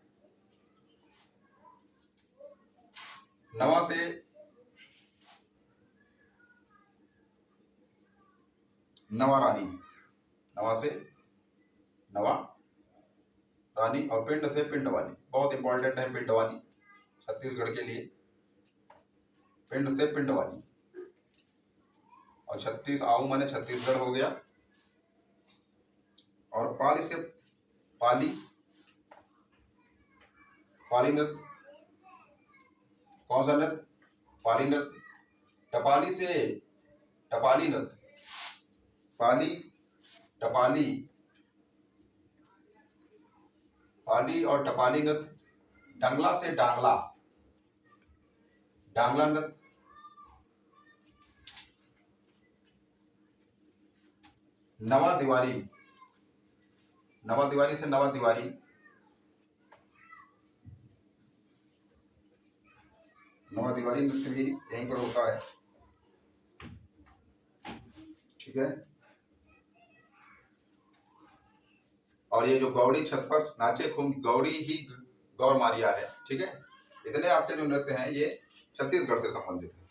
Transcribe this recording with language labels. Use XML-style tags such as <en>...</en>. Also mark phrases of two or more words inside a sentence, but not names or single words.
<hi>नवा से नवा रानी, नवा से नवा रानी, और पिंड से पिंड वाली, बहुत इंपॉर्टेंट है पिंड वाली छत्तीसगढ़ के लिए, पिंड से पिंड वाली, और 36 आऊ माने छत्तीसगढ़ हो गया, और पाली से पाली, पाली नृत्य, कौन सा नृत्य, पाली नृत्य, टपाली से टपाली नृत्य, पाली टपाली, पाली और टपाली नृत्य, डंगला से डांगला, डांगला नृत्य, नवा दिवारी, नवा दिवारी से नवा दिवारी, नवा दिवारी नृत्य भी यहीं पर होता है। ठीक है, और ये जो गौड़ी छत पर नाचे खूब, गौड़ी ही गौर मारिया है। ठीक है, इतने आपके जो नृत्य हैं ये छत्तीसगढ़ से संबंधित है।</hi>